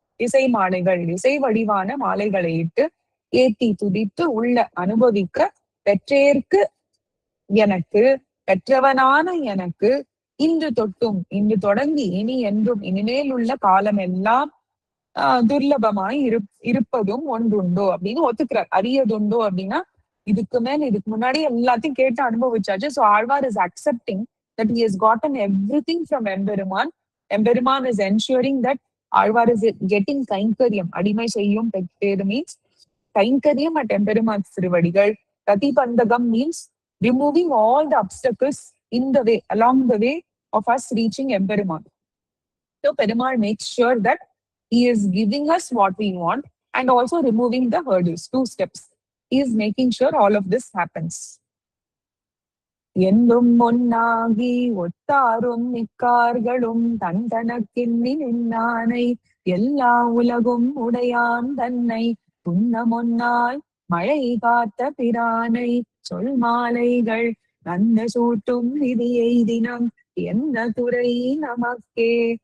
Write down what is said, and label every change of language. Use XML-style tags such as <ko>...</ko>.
<ta>இசை மாலைகள், இசை வடிவான மாலைகளை இட்டு ஏத்தி துதித்து உள்ள அனுபவிக்க பெற்றேற்கு எனக்கு, பெற்றவனான எனக்கு இன்று தொட்டும், இன்று தொடங்கி இனி என்றும் இனிமேல் உள்ள காலம் எல்லாம் துர்லபமாய் இருப்பதும் ஒன்றுண்டோ அப்படின்னு ஒத்துக்கிறார். அரியதுண்டோ அப்படின்னா இதுக்கு முன்னாடி எல்லாத்தையும் கேட்டு அனுபவிச்சாச்சு.</ta> <en>So Alvar is accepting that he has gotten everything from Emperuman. Emperuman is ensuring that Alvar is getting கைங்கரியம்.</en> <ta>அடிமை செய்யும் பெற்றேது</ta> <en>means கைங்கரியம் at Emperuman's திருவடிகள். பிரதிபந்தகம் means removing all the obstacles in the way, along the way of us reaching Emperuman. So Perumal makes sure that he is giving us what we want and also removing the hurdles. 2 steps. He is making sure all of this happens.</en> <ta>என்றும் ஒன்னாகி ஒத்தாரும் மிக்கார்களும் தன் தனக்கின்னி நின்னானை எல்லா உலகும் உடையான் தன்னை துன்னமொன்னாய் மழை காத்த பிரானை சொல் மாலைகள் நன்ன சூட்டும் விதியை தினம் எந்த துறை நமக்கே.</ta>